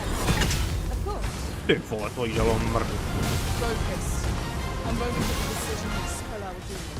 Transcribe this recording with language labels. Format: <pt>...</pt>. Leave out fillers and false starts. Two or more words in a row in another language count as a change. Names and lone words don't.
<en>Of course.</en> <cs>Ty vole, to jelo mrdu.</cs> <en>Focus. A moment of decision will spell our doom.</en>